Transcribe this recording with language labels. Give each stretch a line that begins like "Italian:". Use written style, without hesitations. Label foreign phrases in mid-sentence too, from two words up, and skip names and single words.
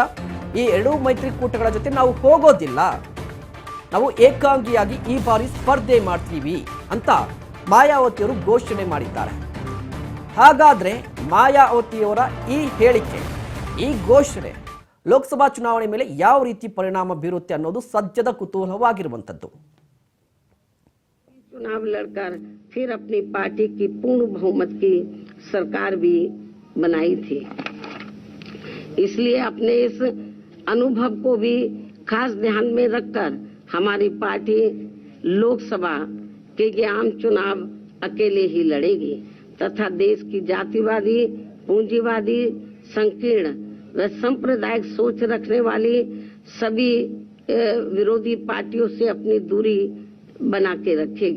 Kannada: ಈ 2 ಮೈತ್ರಿಕೂಟಗಳ ಜೊತೆ ನಾವು ಹೋಗೋದಿಲ್ಲ, ನಾವು ಏಕಾಂಗಿಯಾಗಿ ಈ ಬಾರಿ ಸ್ಪರ್ಧೆ ಮಾಡ್ತೀವಿ ಅಂತ ಮಾಯಾವತಿಯವರು ಘೋಷಣೆ ಮಾಡಿದ್ದಾರೆ. ಹಾಗಾದ್ರೆ ಮಾಯಾವತಿಯವರ ಈ ಹೇಳಿಕೆ, ಈ ಘೋಷಣೆ ಲೋಕಸಭಾ ಚುನಾವಣೆ ಮೇಲೆ ಯಾವ ರೀತಿ ಪರಿಣಾಮ ಬೀರುತ್ತೆ ಅನ್ನೋದು ಸದ್ಯದ ಕುತೂಹಲವಾಗಿರುವಂತದ್ದು.
Hindi: चुनाव लड़कर फिर अपनी पार्टी की पूर्ण बहुमत की सरकार भी बनाई थी, इसलिए अपने इस अनुभव को भी खास ध्यान में रखकर हमारी पार्टी लोकसभा के आम चुनाव अकेले ही लड़ेगी तथा देश की जातिवादी, पूंजीवादी, संकीर्ण व सांप्रदायिक सोच रखने वाली सभी विरोधी पार्टियों से अपनी दूरी बना के रखेगी।